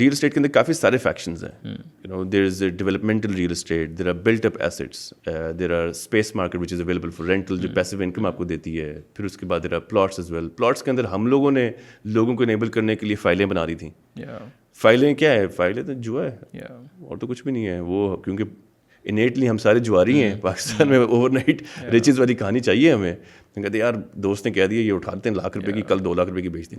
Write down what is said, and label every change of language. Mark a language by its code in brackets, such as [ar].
[ur] Real estate کے اندر کافی سارے factions ہیں. [en] There is a developmental real estate, there are built up assets, there are space market which is available for rental جو passive income [ur] آپ کو دیتی ہے. پھر اس کے بعد [en] there are plots as well. [ur] plots کے اندر ہم لوگوں نے لوگوں کو enable کرنے کے لیے فائلیں بنا دی تھیں. فائلیں کیا ہے؟ فائلیں تو جوا ہے اور تو کچھ بھی نہیں ہے. وہ کیونکہ انیٹلی ہم سارے جواری ہیں پاکستان میں, اوور نائٹ ریچز والی کہانی چاہیے ہمیں. کہتے ہیں یار دوست نے کہہ دیا یہ اٹھاتے ہیں ₹1,00,000 کی, کل ₹2,00,000 کی بیچ دیں.